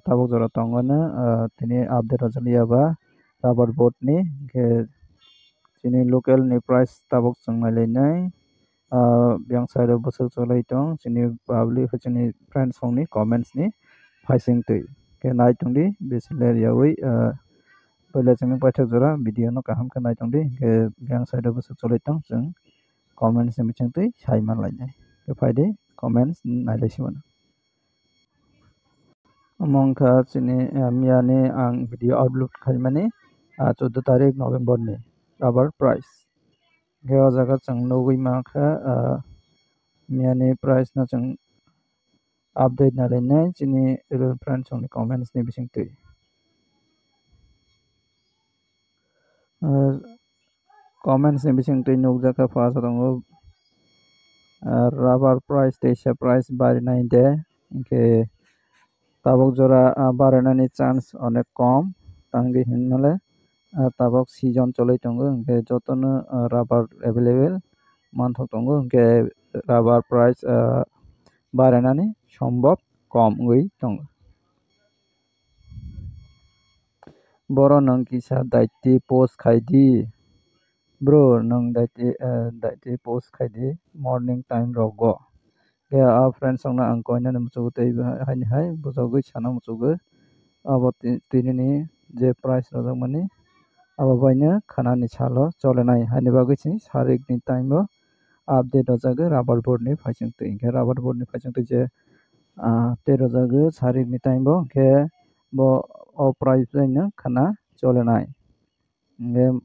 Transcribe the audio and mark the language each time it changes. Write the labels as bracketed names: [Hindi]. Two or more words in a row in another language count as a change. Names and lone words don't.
[Kok Borok] tabuk jora tongona tini update rojaliya ba [English] rubber board [Kok Borok] ni ge chini local ni price tabuk chungnai lainai yang side of busuk cholai tong chini public chini friends song ni comments ni phasing tui ke nai tongdi bisiler yawi pele chini paithak jora video no kaham ke nai tongdi ke yang side of busuk cholai tong chung comments ni bichang tui saiman lainai ke phaide comments nailai simana amongka chini miyani ang video upload khaimani 14 [Bangla] তারিখ নভেম্বর [Kok Borok] ni [English] rubber price [Kok Borok] ge o jaga chung nugui makha miyani price no chung update na lainai chini friends song ni comments ni bising tui comments ni bising tui nugjaka first tongo [English] rubber price [Kok Borok] teisa price bari nai de ke tabok jora baranani chance [Bangla] অনেক কম [Kok Borok] tangi hinmale tabok season cholai tongo ke jotono [English] rubber available [Kok Borok] manthok tongo ke rubber price baranani [Bangla] সম্ভব কম [Kok Borok] oi tongo boro nang kisa daiti post khaidi bro nang daiti post khaidi [English] morning time [Kok Borok] rogo ke friends song na ang koina na muchugo tei haini hai bujogoi sana muchugo abo tini ni je price rojak mani abo baina khana ni salo cholenai haini bagui chini sarik ni time o update rojago [English] rubber board [Kok Borok] ni phasing tui ke [English] rubber board [Kok Borok] ni phasing tui je te rojago sarik ni time bo ke bo o price baina khana cholenai ge